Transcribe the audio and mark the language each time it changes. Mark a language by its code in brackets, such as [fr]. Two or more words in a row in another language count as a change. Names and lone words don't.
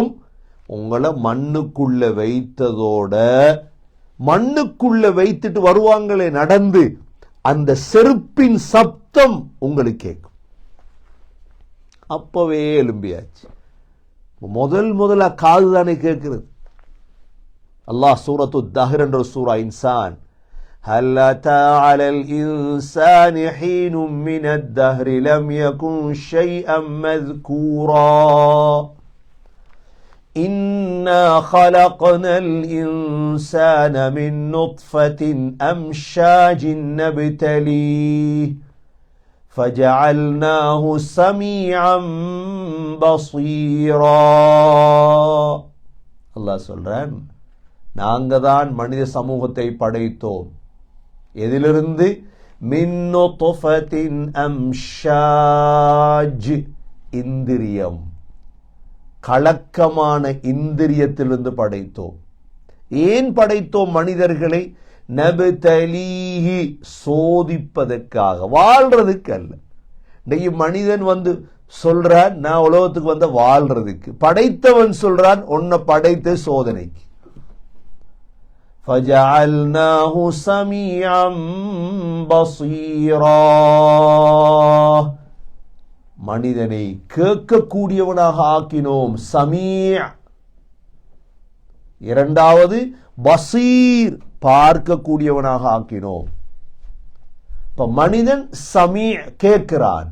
[ta] உங்களை மண்ணுக்குள்ள வைத்ததோட, மண்ணுக்குள்ள வைத்துட்டு வருவாங்களே நடந்து, அந்த செருப்பின் சப்தம் உங்களுக்கு கேட்கும். அப்பவே எழும்பியாச்சு. முதல்ல காது தானே கேட்கிறது. அல்லாஹ் சூரத்து தஹர் என்ற சூரா இன்சான், [ar] هل أتى على الإنسان حين من الدهر لم يكن شيئا مذكورا إنا خلقنا الإنسان من نطفة أمشاج نبتليه فجعلناه سميعا بصيرا. [ta] அல்லாஹ் சொல்றான், நாங்க தான் மனித சமூகத்தை படைத்தோம். எதிலிருந்து? [ar] من نطفةٍ أمشاج, [ta] இந்திரியம், கலக்கமான இந்திரியத்திலிருந்து படைத்தோம். ஏன் படைத்தோம் மனிதர்களை? நப்தலீஹி, சோதிப்பதற்காக, வாழ்றதுக்கு அல்ல. இன்னைக்கு மனிதன் சொல்றான், நான் உலகத்துக்கு வந்த வாழ்றதுக்கு. படைத்தவன் சொல்றான், உன்னை படைத்த சோதனைக்கு. [ar] فَجَعَلْنَاهُ سَمِيعًا بَصِيرًا. [ta] மனிதனை கேட்கக்கூடியவனாக ஆக்கினோம், சமீஅ். இரண்டாவது பசீர், பார்க்கக்கூடியவனாக ஆக்கினோம். இப்ப மனிதன் சமீஅ், கேட்கிறான்.